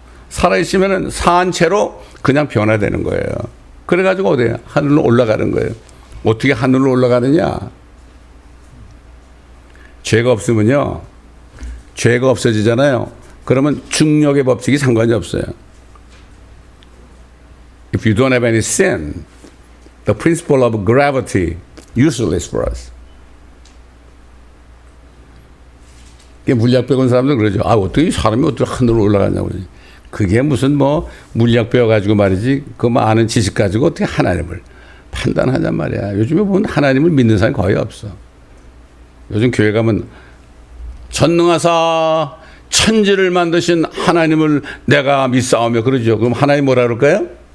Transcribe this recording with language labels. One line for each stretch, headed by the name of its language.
Korean: 살아있으면 사한 채로 그냥 변화되는 거예요. 그래가지고 어디에 하늘로 올라가는 거예요. 어떻게 하늘로 올라가느냐? 죄가 없으면요. 죄가 없어지잖아요. 그러면 중력의 법칙이 상관이 없어요.
English: If you don't have any sin, the principle of gravity useless for us.
Korean: 물리학 배운 사람들 그러죠. 어떻게 사람이 어떻게 하늘로 올라가냐고. 그게 무슨 물리학 배워가지고 말이지. 그거 아는 지식 가지고 어떻게 하나님을 판단하냔 말이야. 요즘에 보면 하나님을 믿는 사람이 거의 없어. 요즘 교회 가면 전능하사 천지를 만드신 하나님을 내가 믿사오며 그러죠. 그럼 하나님 뭐라 그럴까요?